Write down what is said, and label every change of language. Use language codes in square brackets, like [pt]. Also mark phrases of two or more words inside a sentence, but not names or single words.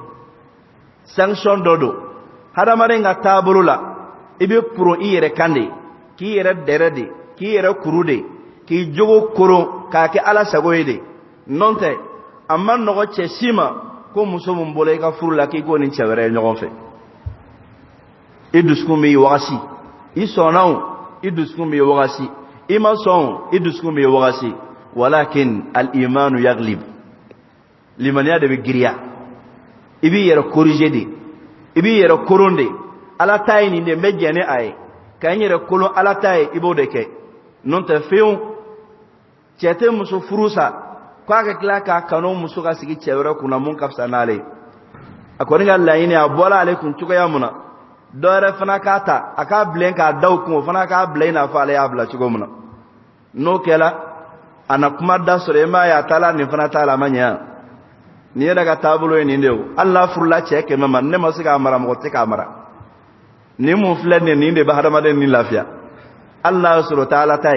[bm] don hadamaden ka taabolo la i bɛ poron i yɛrɛ kan de k'i yɛrɛ dɛrɛ de k'i yɛrɛ kuru de k'i jogo koron k'a kɛ Ala sago ye de n'o tɛ a ma nɔgɔ cɛ si ma ko muso min bɔra i ka furu la k'i k'o ni cɛ wɛrɛ ye ɲɔgɔn fɛ i dusukun b'i wagasi i sɔnna o i dusukun b'i wagasi i ma sɔn o i dusukun b'i wagasi [ar] ولكن الإيمان يغلب [bm] limaniya de bɛ giriya i b'i yɛrɛ corriger de i b'i yɛrɛ koron de Ala ta ye nin de n bɛ jɛn ni a ye ka n yɛrɛ kolon Ala ta ye i b'o de kɛ n'o tɛ fiyewu cɛ tɛ muso furu sa k'a ka tila k'a kanu muso ka sigi cɛ wɛrɛ kunna mun ka fisa n'ale ye a kɔni ka laɲini a bɔra ale kun cogoya mun na dɔ wɛrɛ fana k'a ta a k'a bilen k'a da o kun o fana k'a bila i n'a fɔ ale y'a bila cogo min na n'o kɛla a na kuma da sɔrɔ i m'a ye a taala nin fana t'a la a ma ɲɛ nin yɛrɛ ka taabolo ye nin de ye hali n'a furula cɛ 100 ma ne ma se k'a mara mɔgɔ tɛ k'a mara nin mun filɛ nin de bɛ hadamaden ni lafiya hali n'a y'a sɔrɔ o tɛ Ala ta